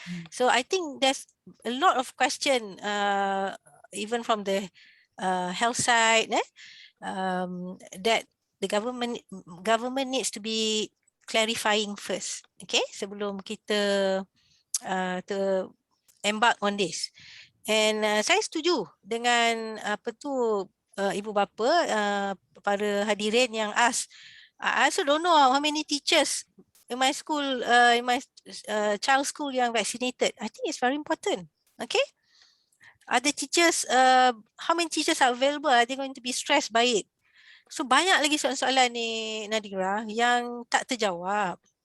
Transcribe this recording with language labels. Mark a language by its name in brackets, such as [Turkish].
[English] So I think there's a lot of question even from the health side that the government needs to be clarifying first. Okay, [Malay] sebelum kita [English] embark on this. [Malay] And saya setuju dengan ibu bapa, para hadirin yang ask. [English] I also don't know how many teachers in my school, in my child's school yang vaccinated. I think it's very important. Okay. Are the teachers, how many teachers are available? Are they going to be stressed by it? [Malay] So banyak lagi soalan-soalan ni Nadira yang tak terjawab.